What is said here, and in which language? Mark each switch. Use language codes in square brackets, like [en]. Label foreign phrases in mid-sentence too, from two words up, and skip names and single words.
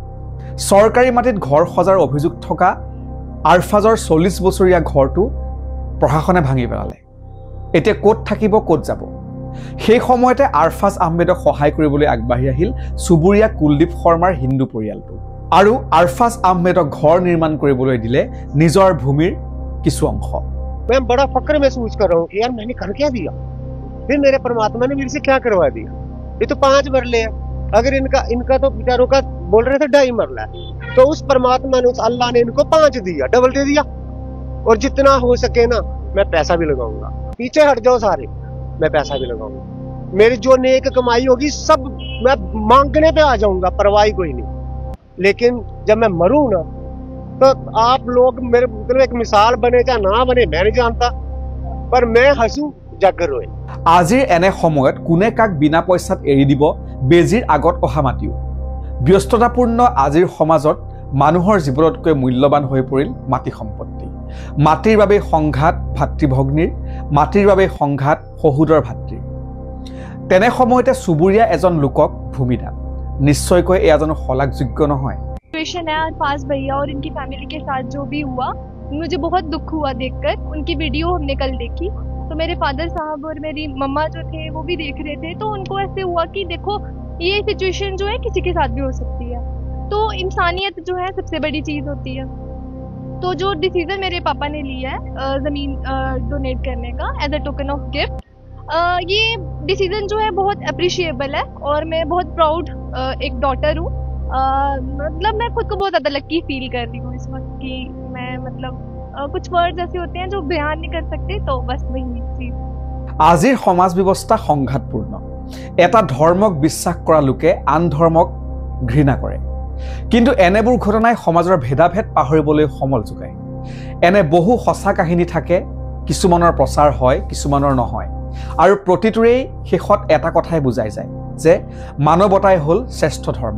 [as] চৰকাৰী মাটিত ঘৰ সজাৰ অভিযোগ থকা আৰফাজৰ 40 বছৰীয়া ঘৰটো প্ৰশাসনে ভাঙি পেলালে। এতিয়া ক'ত থাকিব, ক'ত যাব? সেই সময়তে আৰফাজ আহমেদক সহায় কৰিবলৈ আগবাঢ়ি আহিল চুবুৰীয়া কুলদীপ শৰ্মাৰ হিন্দু পৰিয়ালটো আৰু আৰফাজ আহমেদক ঘৰ নিৰ্মাণ কৰিবলৈ দিলে নিজৰ ভূমিৰ কিছু অংশ। [hi] मैं बड़ा फक्र महसूस कर रहा हूँ कि यार मैंने कर क्या दिया, फिर मेरे परमात्मा ने मेरे से क्या करवा दिया। ये तो 5 मरले है, अगर इनका तो बेचारों का बोल रहे थे 2.5 मरला है, तो उस परमात्मा ने, उस अल्लाह ने इनको 5 दिया, डबल दे दिया। और जितना हो सके ना मैं पैसा भी लगाऊंगा, पीछे हट जाओ सारे, मैं पैसा भी लगाऊंगा। मेरी जो नेक कमाई होगी सब मैं मांगने पे आ जाऊंगा, परवाह कोई नहीं। लेकिन जब मैं मरूं ना तो आप लोग मेरे मतलब एक मिसाल बने या ना बने मैं नहीं जानता, पर मैं हंसू जागर रोए। [as] আজিৰ এনে সময়ত কোনে কাক বিনা পইচাত এৰি দিব বেজিৰ আগত অহা মাটিও। ব্যস্ততাপূৰ্ণ আজিৰ সমাজত মানুহৰ জীৱনতকৈ মূল্যৱান হৈ পৰিল মাটি সম্পত্তি। মাটিৰ বাবে সংঘাত ভাতৃভগ্নীৰ, মাটিৰ বাবে সংঘাত শহুৰৰ ভাতৃৰ। তেনে সময়তে চুবুৰীয়া এজন লোকক ভূমিদান। নিশ্চয়কৈ এয়া জানো শলাগযোগ্য নহয়? [hi] सिचुएशन है अरफाज भैया और इनकी फैमिली के साथ जो भी हुआ, मुझे बहुत दुख हुआ देखकर। उनकी वीडियो हमने कल देखी तो मेरे फादर साहब और मेरी मम्मा जो थे वो भी देख रहे थे, तो उनको ऐसे हुआ कि देखो ये सिचुएशन जो है किसी के साथ भी हो सकती है, तो इंसानियत जो है सबसे बड़ी चीज़ होती है। तो जो डिसीजन मेरे पापा ने लिया है ज़मीन डोनेट करने का [en] as a token of gift, [hi] ये डिसीजन जो है बहुत अप्रिशिएबल है और मैं बहुत प्राउड एक डॉटर हूँ। मतलब मैं खुद को बहुत ज़्यादा लकी फील कर रही हूँ इस वक्त कि मैं मतलब कुछ वर्ड्स ऐसे होते हैं जो बयान नहीं कर सकते, तो बस वही चीज़। [as] আজিৰ সমাজ ব্যৱস্থা সংঘাতপূৰ্ণ। এটা ধৰ্মক বিশ্বাস কৰা লোকে আন ধৰ্মক ঘৃণা কৰে, কিন্তু এনেবোৰ ঘটনাই সমাজৰ ভেদাভেদ পাহৰিবলৈ সমল যোগায়। এনে বহু সঁচা কাহিনী থাকে, কিছুমানৰ প্ৰচাৰ হয়, কিছুমানৰ নহয়, আৰু প্ৰতিটোৰেই শেষত এটা কথাই বুজাই যায় যে মানৱতাই হ'ল শ্ৰেষ্ঠ ধৰ্ম।